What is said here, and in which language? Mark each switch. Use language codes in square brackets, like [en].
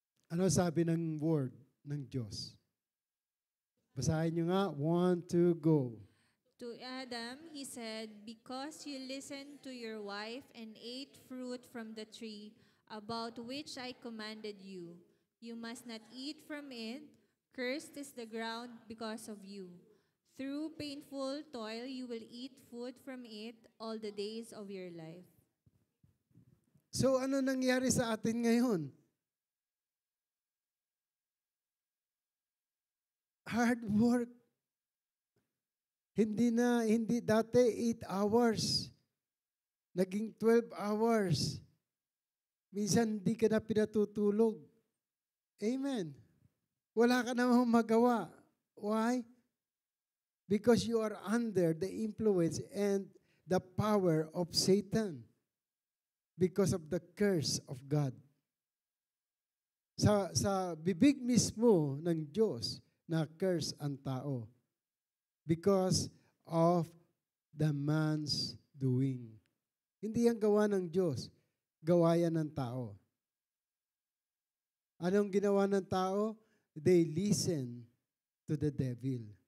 [tl] Ano sabi ng word ng Diyos? Basahin nyo nga. 1, 2, go. [en] To Adam, he said, because you listened to your wife and ate fruit from the tree about which I commanded you, you must not eat from it. Cursed is the ground because of you. Through painful toil, you will eat food from it all the days of your life. [tl] So ano nangyari sa atin ngayon? [en] Hard work. [tl] Hindi dati 8 hours. Naging 12 hours. Minsan hindi ka na pinatutulog. Amen. Wala ka namang magawa. Why? [en] Because you are under the influence and the power of Satan. Because of the curse of God. [tl] Sa bibig mismo ng Diyos na curse ang tao. [en] Because of the man's doing. [tl] Hindi yan gawa ng Diyos. Gawa yan ng tao. Anong ginawa ng tao? They listen to the devil.